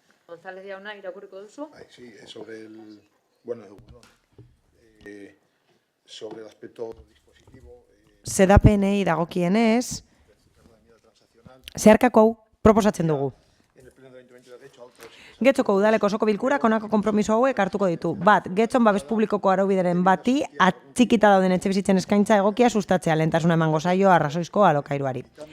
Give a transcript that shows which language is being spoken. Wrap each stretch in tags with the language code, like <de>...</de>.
<eu>González jauna, irakurriko duzu?</eu> <es>Sí, sobre el, bueno, sobre el aspecto dispositivo.</es> <eu>Zedapenei dagokienez, zeharkako hau proposatzen dugu. Getxoko udaleko osoko bilkurak honako konpromiso hauek hartuko ditu. Bat, Getxon babes publikoko araubideren bati atxikita dauden etxebizitzen eskaintza egokia sustatzea lehentasuna emango zaio arrazoizko alokairuari.</eu>